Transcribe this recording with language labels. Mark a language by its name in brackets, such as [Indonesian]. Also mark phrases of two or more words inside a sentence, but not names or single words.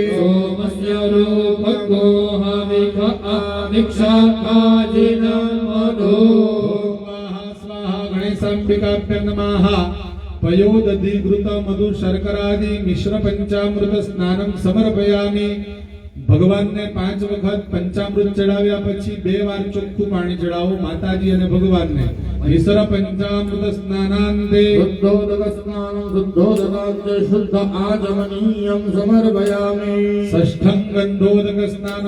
[Sanskrit] गणेशांबिकाभ्यां नमः पयोदधिघृत मधु शर्करादि मिश्र पंचामृत स्नानं समर्पयामि। [Gujarati] ભગવાનને 5 વખત પંચામૃત ચડાવ્યા પછી 2 વાર ચોખ્ખું પાણી ચડાવો માતાજી અને ભગવાનને। [Sanskrit] મિશ્ર પંચામૃત સ્નાનાંતે શુદ્ધોદક સ્નાનં શુદ્ધોદકાંતે શુદ્ધ આચમનીયં સમર્પયામિ। ષષ્ઠં ગંધોદક સ્નાનમ।